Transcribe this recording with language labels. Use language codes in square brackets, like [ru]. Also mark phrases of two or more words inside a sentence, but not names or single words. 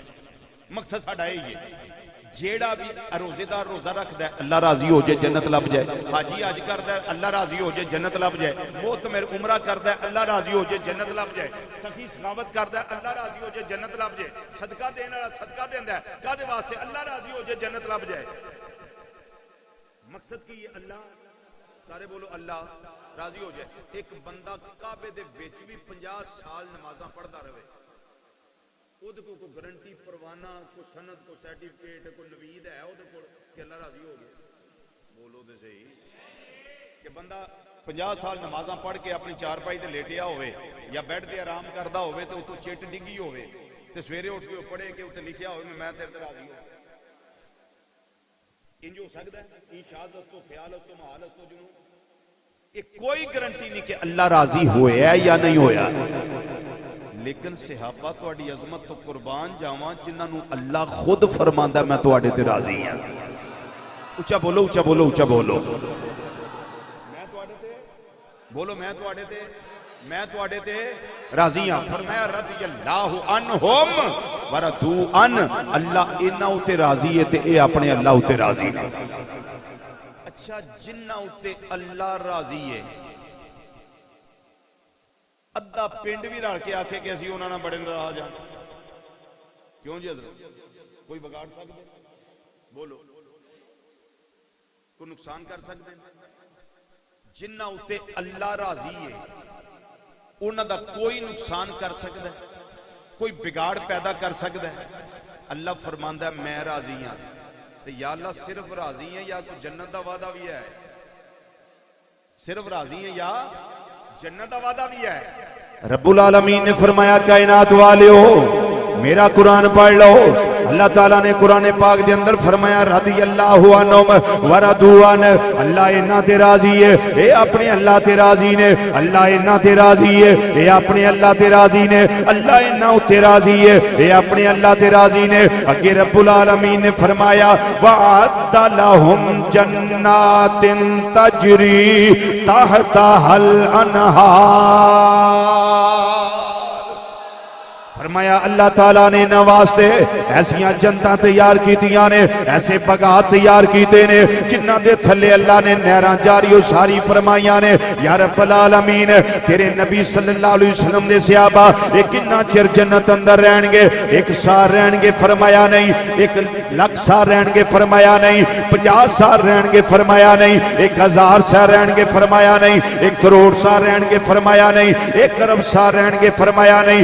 [pa] مقصد ساڈا یہی ہے، جیڑا بھی روزے دار روزہ رکھدا ہے اللہ راضی ہو جائے جنت لب جائے، حاجی حج کردا ہے اللہ راضی ہو جائے جنت لب جائے، معتمر عمرہ کردا ہے اللہ راضی ہو جائے جنت لب جائے، سخی سخاوت کردا ہے اللہ راضی ہو جائے جنت لب جائے، صدقہ دین والا صدقہ دیندا ہے کادے واسطے اللہ راضی ہو جائے جنت لب جائے۔ مقصد کی اللہ، سارے بولو اللہ راضی ہو جائے۔ ایک بندہ کعبے دے وچ بھی 50 سال نمازاں پڑھدا رہے، اودے کو کوئی گارنٹی پروانہ کوئی سند کوئی سرٹیفکیٹ کوئی نوید ہے اودے کول کہ اللہ راضی ہو گیا؟ بولو تے صحیح کہ بندہ 50 سال نمازاں پڑھ کے اپنی چارپائی تے لیٹیا ہوئے یا بیڈ تے آرام کردا ہوئے تے اتوں چٹ ڈگی ہوئے تے سویرے اٹھ کے پڑھے کہ اتنے لکھیا ہوئے میں تیرے تے راضی ہوں، انج ہو سکدا ہے؟ [fa] انشاء تو خیال اس تو محال اس تو جنوں [pa] یہ کوئی گارنٹی نہیں کہ اللہ راضی ہویا یا نہیں ہویا۔ لیکن صحابہ تواڈی عظمت تو قربان جاواں جنہاں نو اللہ خود فرماندا میں تواڈے تے راضی ہاں۔ اونچا بولو اونچا بولو اونچا بولو، میں تواڈے تے بولو، میں تواڈے تے راضی ہاں۔ فرمایا [ar] رضی اللہ عنہم ورضوا عنہ، [pa] اللہ انہاں اتے راضی ہے تے اے اپنے اللہ اتے راضی ہیں۔ اچھا جنہاں اتے اللہ راضی ہے ادھا پنڈ بھی رل کے آکھے کہ اسی انہاں نال بڑے ناراض ہاں، کیوں جی حضرت؟ کوئی بگاڑ سکتے؟ بولو کوئی نقصان کر سکتے؟ جنہاں اتے اللہ راضی ہے انہاں دا [ur] کوئی نقصان کر سکتا ہے, کوئی بگاڑ پیدا کر سکتا ہے. [pa] اللہ فرماندا ہے میں راضی ہاں. تو یا اللہ صرف راضی ہیں یا کوئی جنت دا وعدہ بھی ہے؟ صرف راضی ہیں یا جنت دا وعدہ بھی ہے؟ رب العالمین نے فرمایا کائنات والےو میرا قرآن پڑھ لو. اللہ تعالیٰ نے قرآن پاک دے اندر فرمایا [ar] رضی اللہ عنہم ورضوان, [pa] اللہ انہاں تے راضی ہے, اے اپنے اللہ تے راضی نے. اللہ انہاں تے راضی ہے, اے اپنے اللہ تے راضی نے. اللہ انہاں تے راضی ہے, اے اپنے اللہ تے راضی نے. اگے رب العالمین نے فرمایا [ar] وَعَدَّ لَهُمْ جَنَّاتٍ تَجْرِي تَحْتَهَا الْأَنْهَارُ. [pa] فرمایا اللہ تعالیٰ نے نواستے ایسیاں جنتاں تیار کیتیاں نے, ایسے بغات تیار کیتے نے جنہ دے تھلے اللہ نے نہراں جاری و ساری فرمائیاں نے. یا رب العالمین تیرے نبی [ar] صلی اللہ علیہ وسلم [pa] دے صحابہ ایک کتنا چر جنت اندر رہن گے؟ 1 سال رہن گے فرمایا نہیں, 1 لاکھ سال رہن گے فرمایا نہیں, 50 سال رہن گے فرمایا نہیں, 1000 سال رہن گے فرمایا نہیں, 1 کروڑ سال رہن گے فرمایا نہیں, 1 ارب سال رہن گے فرمایا نہیں.